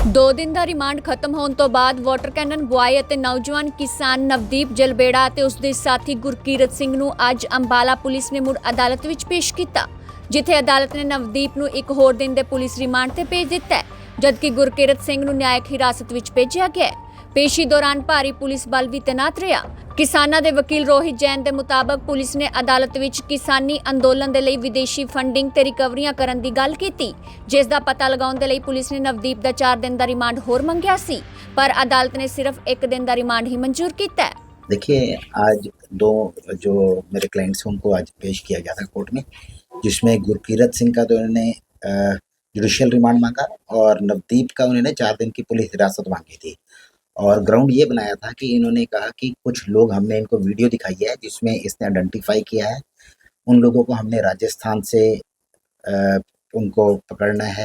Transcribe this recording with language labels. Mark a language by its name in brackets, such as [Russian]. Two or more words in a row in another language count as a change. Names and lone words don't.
[Punjabi] 2 ਦਿਨ ਦਾ ਰਿਮਾਂਡ ਖਤਮ ਹੋਣ ਤੋਂ ਬਾਅਦ [English] water cannon boy [Punjabi] ਅਤੇ ਨੌਜਵਾਨ ਕਿਸਾਨ ਨਵਦੀਪ ਜਲਬੇੜਾ ਅਤੇ ਉਸ ਦੇ ਸਾਥੀ ਗੁਰਕੀਰਤ ਸਿੰਘ ਨੂੰ ਅੱਜ ਅੰਬਾਲਾ ਪੁਲਿਸ ਨੇ ਮੁੜ ਅਦਾਲਤ ਵਿੱਚ ਪੇਸ਼ ਕੀਤਾ, ਜਿੱਥੇ ਅਦਾਲਤ ਨੇ ਨਵਦੀਪ ਨੂੰ ਇੱਕ ਹੋਰ ਦਿਨ ਦੇ ਪੁਲਿਸ ਰਿਮਾਂਡ ਤੇ ਭੇਜ ਦਿੱਤਾ ਹੈ, ਜਦਕਿ ਗੁਰਕੀਰਤ ਸਿੰਘ ਨੂੰ ਨਿਆਇਕ ਹਿਰਾਸਤ ਵਿੱਚ ਭੇਜਿਆ ਗਿਆ ਹੈ। ਪੇਸ਼ੀ ਦੌਰਾਨ [Hindi] भारी पुलिस बल भी तैनात रहा। [Punjabi] ਕਿਸਾਨਾਂ ਦੇ ਵਕੀਲ ਰੋਹਿਤ ਜੈਨ ਕੇ ਮੁਤਾਬਕ ਪੁਲਿਸ ਨੇ ਅਦਾਲਤ ਵਿੱਚ ਕਿਸਾਨੀ ਅੰਦੋਲਨ ਦੇ ਲਈ ਵਿਦੇਸ਼ੀ ਫੰਡਿੰਗ ਤੇ ਰਿਕਵਰੀਆਂ ਕਰਨ ਦੀ ਗੱਲ ਕੀਤੀ, ਜਿਸ ਦਾ ਪਤਾ ਲਗਾਉਣ ਦੇ ਲਈ ਪੁਲਿਸ ਨੇ ਨਵਦੀਪ ਦਾ 4 ਦਿਨ ਦਾ ਰਿਮਾਂਡ ਹੋਰ ਮੰਗਿਆ ਸੀ, ਪਰ ਅਦਾਲਤ ਨੇ ਸਿਰਫ਼ 1 ਦਿਨ ਦਾ ਰਿਮਾਂਡ ਹੀ ਮਨਜ਼ੂਰ ਕੀਤਾ ਹੈ। [Hindi] देखिए, आज 2 जो मेरे क्लाइंट्स हैं उनको आज पेश किया गया था कोर्ट में, जिसमें गुरकीरत सिंह का तो उन्होंने [English] judicial remand [Hindi] मांगा और नवदीप का उन्होंने 4 दिन की पुलिस हिरासत मांगी थी। और ग्राउंड ये बनाया था कि इन्होंने कहा कि कुछ लोग, हमने इनको वीडियो दिखाई है जिसमें इसने आइडेंटिफाई किया है, उन लोगों को हमने राजस्थान से उनको पकड़ना है।